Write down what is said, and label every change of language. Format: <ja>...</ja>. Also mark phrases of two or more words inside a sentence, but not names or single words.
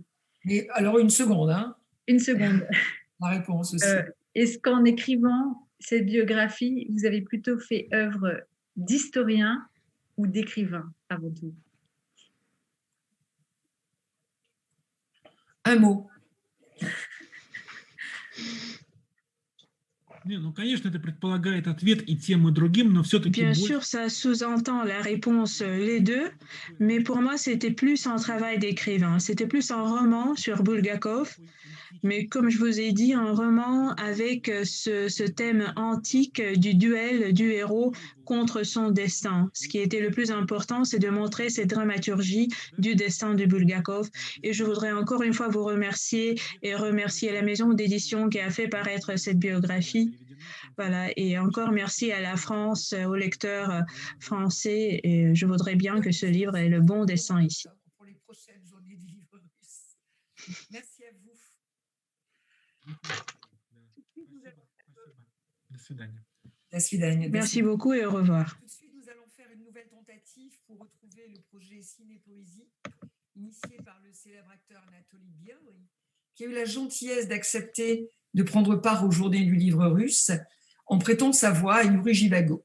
<fr>Mais alors une seconde, hein. Une seconde. La réponse aussi. Est-ce qu'en écrivant cette biographie, vous avez plutôt fait œuvre d'historien ou d'écrivain avant tout? Un mot.</fr> <ru>Не, ну, конечно, это предполагает ответ и тем, и другим, но все-таки</ru> <fr>Bien</fr> <ru>больше...</ru> <fr>sûr, ça sous-entend la réponse les deux, mais pour moi, c'était plus un travail d'écrivain. C'était plus un roman sur Bulgakov, mais comme je vous ai dit, un roman avec ce thème antique du duel du héros contre son destin. Ce qui était le plus important, c'est de montrer cette dramaturgie du destin de Bulgakov. Et je voudrais encore une fois vous remercier et remercier la maison d'édition qui a fait paraître cette biographie. Voilà, et encore merci à la France, aux lecteurs français. Et je voudrais bien que ce livre ait le bon dessin ici. Pour les prochaines journées du livre russe. Merci à vous.</fr> <ru>До свидания. До свидания.</ru> <fr>Merci beaucoup et au revoir. Tout de suite, nous allons faire une nouvelle tentative pour retrouver le projet Ciné-Poésie, initié par le célèbre acteur Anatoly Bialy, qui a eu la gentillesse d'accepter de prendre part aux Journées du livre russe en prêtant sa voix à Yuri Jivago.</fr>